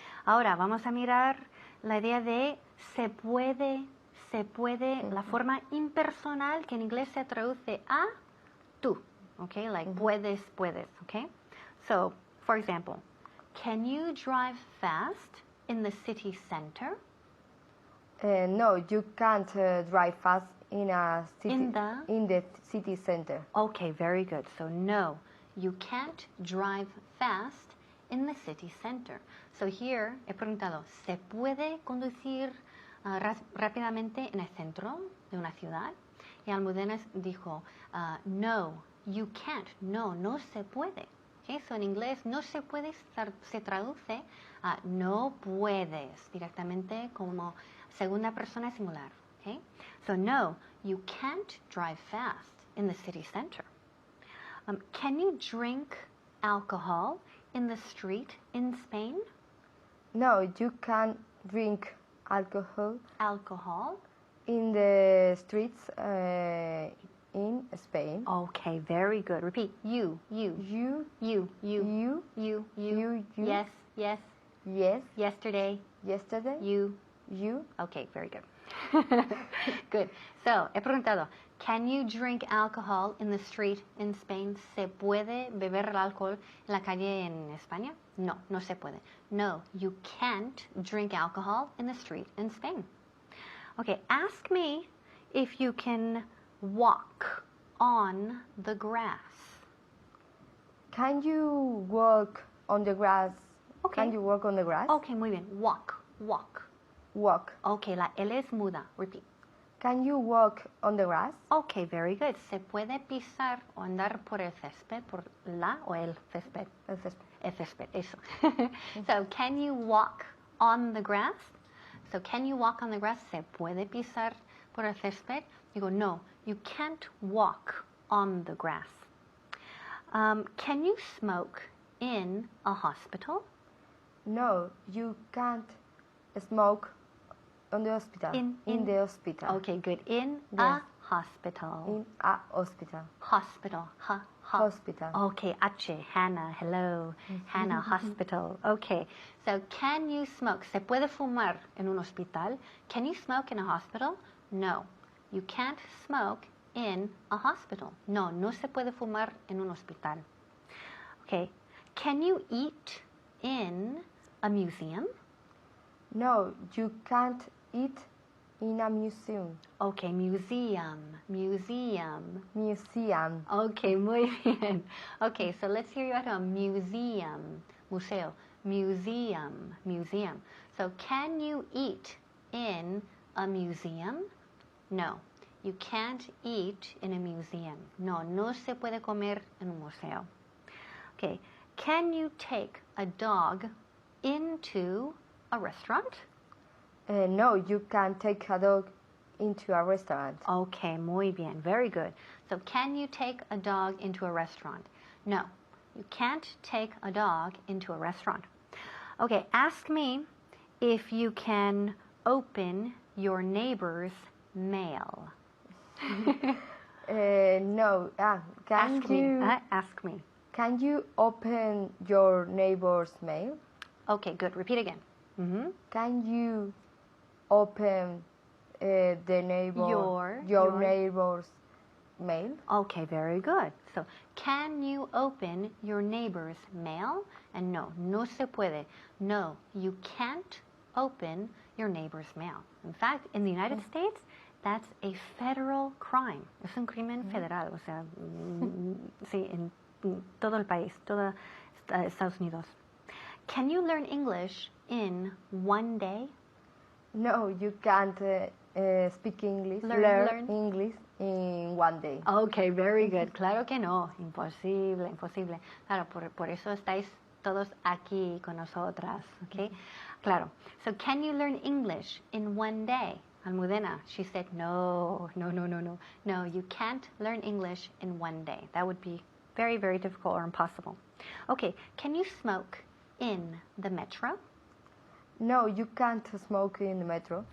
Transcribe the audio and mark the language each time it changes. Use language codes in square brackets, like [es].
[es] Ahora vamos a mirar la idea de se puede, la forma impersonal que en inglés se traduce a tú. [en] Okay, like puedes, okay? So, for example, can you drive fast in the city center? No, you can't drive fast in a city. In the city center. Okay, very good. So, no, you can't drive fast in the city center. [es] So here he preguntado, ¿se puede conducir rápidamente en el centro de una ciudad? Y Almudena dijo, no, you can't. No se puede. Okay, so en inglés no se puede se traduce a no puedes, directamente como segunda persona singular. [en] Okay? So no, you can't drive fast in the city center. Can you drink alcohol in the street in Spain? No, you can't drink alcohol in the streets in Spain. Okay, very good. Repeat. You. You. Yes. Yes. Yesterday. You. Okay, very good. Good. So, he preguntado, can you drink alcohol in the street in Spain? [es] ¿Se puede beber el alcohol en la calle en España? No se puede. [en] No, you can't drink alcohol in the street in Spain. Okay, ask me if you can walk on the grass. Can you walk on the grass? Okay. Can you walk on the grass? Okay, muy bien. Walk. Walk. [es] Okay, la L es muda. Repeat. [en] Can you walk on the grass? Okay, very good. [es] ¿Se puede pisar o andar por el césped, por la o el césped? El césped. El césped, eso. [en] So, can you walk on the grass? So, can you walk on the grass? [es] ¿Se puede pisar por el césped? [en] You go, no, you can't walk on the grass. Can you smoke in a hospital? No, you can't smoke on the hospital. In the hospital. Okay, good. In Yes. a hospital. In a hospital. Hospital. Hospital. Okay, H. Hannah, hello. Hannah, hospital. Okay, so can you smoke? [es] ¿Se puede fumar en un hospital? [en] Can you smoke in a hospital? No, you can't smoke in a hospital. [es] No, no se puede fumar en un hospital. [en] Okay, can you eat in a museum? No, you can't eat in a museum. Okay, museum. Museum. [es] Okay, muy bien. [en] Okay, so let's hear you at a museum. Museo. Museum. So can you eat in a museum? No, you can't eat in a museum. [es] No, no se puede comer en un museo. [en] Okay, can you take a dog into a restaurant? No, you can't take a dog into a restaurant. Okay, muy bien. Very good. So can you take a dog into a restaurant? No, you can't take a dog into a restaurant. Okay, ask me if you can open your neighbor's mail. No. Ask me. Can you open your neighbor's mail? Okay, good. Repeat again. Can you open the neighbor Your- neighbor's mail? Okay, very good. So, can you open your neighbor's mail? And no, no se puede. No, you can't open your neighbor's mail. In fact, in the United States, that's a federal crime. [es] Es un crimen federal. O sea, sí, en todo el país, todo Estados Unidos. [en] Can you learn English in one day? No, you can't speak English. Learn. English in one day. [es] Okay, very good. Claro que no, imposible. Claro, por eso estáis todos aquí con nosotras, okay? Claro. [en] So, can you learn English in one day? Almudena, she said, no, you can't learn English in one day. That would be very, very difficult or impossible. Okay, can you smoke in the metro? No, you can't smoke in the metro.